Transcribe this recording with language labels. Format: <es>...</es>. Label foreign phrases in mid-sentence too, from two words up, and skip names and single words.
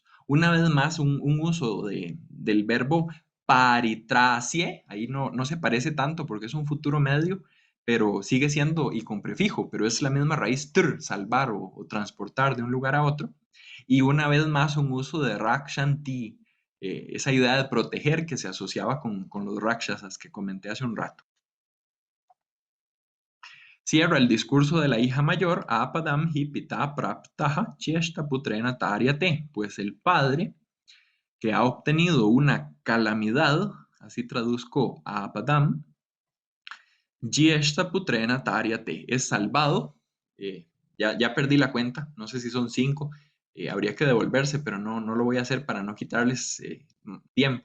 <es>Una vez más, un uso del verbo paritracie, ahí no se parece tanto porque es un futuro medio, pero sigue siendo y con prefijo, pero es la misma raíz tr, salvar o transportar de un lugar a otro. Y una vez más un uso de rakshanti, esa idea de proteger que se asociaba con los rakshasas que comenté hace un rato. Cierra el discurso de la hija mayor,</es> <sa>आपदं हि पिता प्राप्तः ज्येष्ठ पुत्रेण तार्यते,</sa> <es>pues el padre que ha obtenido una calamidad, así traduzco a Apadam,</es> <sa>ज्येष्ठ पुत्रेण तार्यते,</sa> <es>es salvado, ya perdí la cuenta, no sé si son 5, habría que devolverse, pero no lo voy a hacer para no quitarles tiempo.</es>